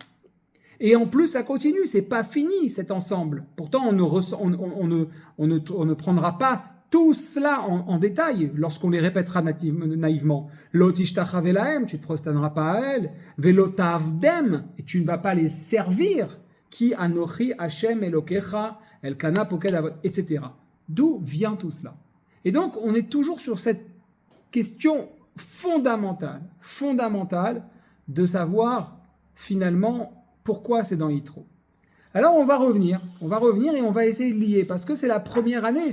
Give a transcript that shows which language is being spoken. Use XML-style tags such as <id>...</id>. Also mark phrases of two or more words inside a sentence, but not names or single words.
<fr>Et en plus, ça continue, c'est pas fini cet ensemble. Pourtant, on ne prendra pas tout cela en détail lorsqu'on les répétera naïvement.</fr> <he>לא תשתחוה להם,</he> <fr>tu ne te prosterneras pas à elle.</fr> <he>ולא תעבדם,</he> <fr>et tu ne vas pas les servir.</fr> <he>כי אנכי השם אלהיך אל קנא פקד אבות,</he> <fr>etc. D'où vient tout cela? Et donc, on est toujours sur cette question fondamentale de savoir finalement pourquoi c'est dans Yitro. Alors on va revenir et on va essayer de lier, parce que c'est la première année.</fr>